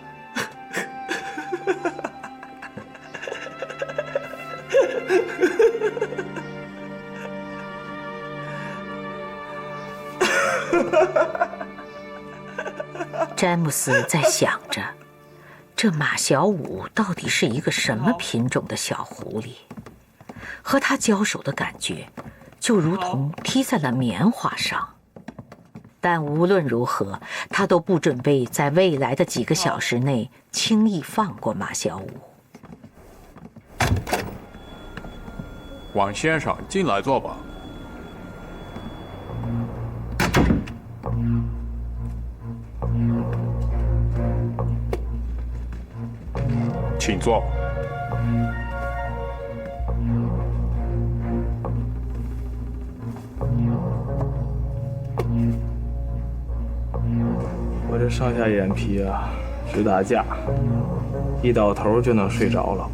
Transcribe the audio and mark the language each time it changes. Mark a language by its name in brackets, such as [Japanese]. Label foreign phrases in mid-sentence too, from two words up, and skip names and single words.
[Chinese] 詹姆斯在想着，這馬小五到底是一個什麼品種的小狐狸？和他交手的感覺，就如同踢在了棉花上。但無論如何，他都不準備在未來的幾個小時內輕易放過馬小五。王先生，進來坐吧。請坐。我这上下眼皮啊，直打架，一倒頭就能睡着了。